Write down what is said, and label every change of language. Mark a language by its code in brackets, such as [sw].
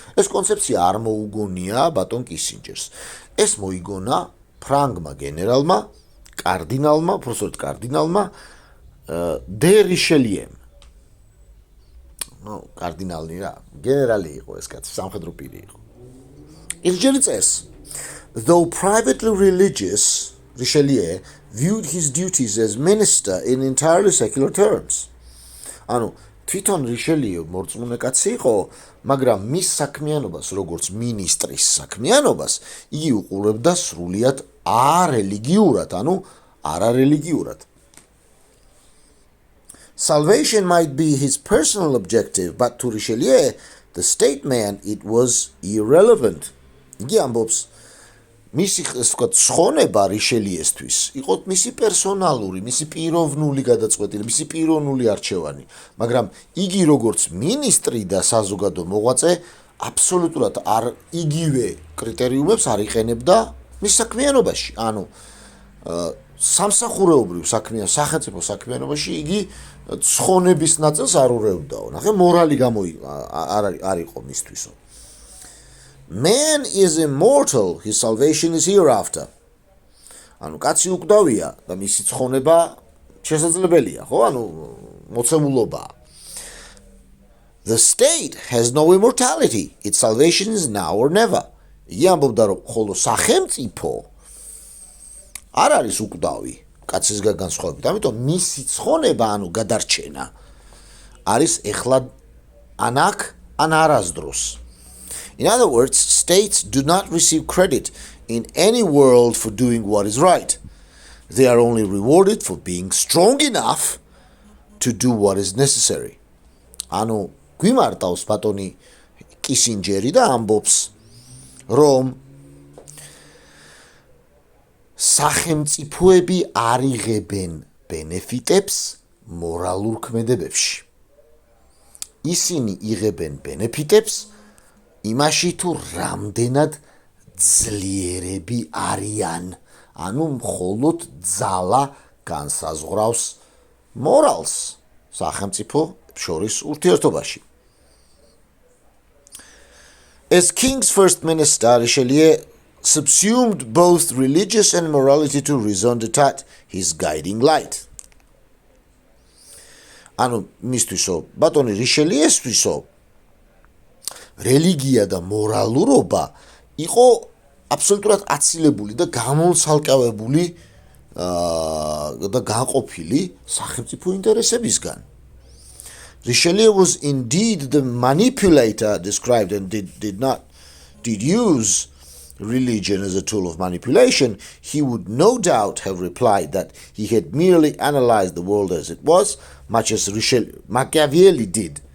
[ka] ეს კონცეფცია არ მოუგონია ბატონ კისინჯერს. ეს მოიგონა ფრანგმა გენერალმა პროფესორ კარდინალმა დე რიშელიემ. კარდინალი რა, გენერალი იყო ეს კაცი, სამხედრო პირი იყო. ის ჯერი წერს, [en] though privately religious, Richelieu viewed his duties as minister in entirely secular terms. [ka] ანუ თვითონ რიშელიუ მორწმუნე კაცი იყო, მაგრამ მის საქმიანობას, როგორც მინისტრის საქმიანობას, იგი უყურებდა სრულიად არელიგიურად, ანუ არარელიგიურად. [en] Salvation might be his personal objective, but to Richelieu, the statesman, it was irrelevant. [ka] იგი ამბობს, მისი სხონება რიშელიესთვის იყო მისი პერსონალური, მისი პიროვნული გადაწყვეტილება, მისი პიროვნული არჩევანი, მაგრამ იგი როგორც მინისტრი და საზოგადო მოღვაწე აბსოლუტურად არ იგივე კრიტერიუმებს არ იყენებდა მის საქმიანობაში. ანუ სამსახურეობრივ სახელმწიფო საქმიანობაში იგი სხონების ნაწილს არ ურევდაო. ნახე, მორალი არ იყო მისთვისო. [en] Man is immortal, his salvation is hereafter. [ka] ანუ კაცი უკვდავია და მისი ცხონება შესაძლებელია, ხო? ანუ მოცემულობა. [en] The state has no immortality, its salvation is now or never. [ka] იგი ამბობდა, რომ ხოლო სახელმწიფო არ არის უკვდავი კაცისგან განსხვავებით, ამიტომ მისი ცხონება, ანუ გადარჩენა არის ეხლა ან აქ, ან არასდროს. [en] In other words, states do not receive credit in any world for doing what is right. They are only rewarded for being strong enough to do what is necessary. [ka] ანუ გვიმარტავს ბატონი კისინჯერი და ამბობს, რომ სახელმწიფოები არ იღებენ ბენეფიტებს მორალურ ქმედებებში. ისინი იღებენ ბენეფიტებს იმაში თუ რამდენად ძლიერები არიან. ანუ მხოლოდ ძალა განსაზღვრავს მორალს სახელმწიფო შორის ურთიერთობაში. [en] As King's first minister, Richelieu subsumed both religious and morality to raison d'etat, his guiding light. [ka] ანუ მისთვისო, ბატონი რიშელიესთვისო, რელიგია და მორალურობა იყო აბსოლუტურად აცილებული და გამომცალკევებული და განყოფილი სახელმწიფო ინტერესებისგან. [en] Richelieu was indeed the manipulator described and did use religion as a tool of manipulation. He would no doubt have replied that he had merely analyzed the world as it was, much as Machiavelli did.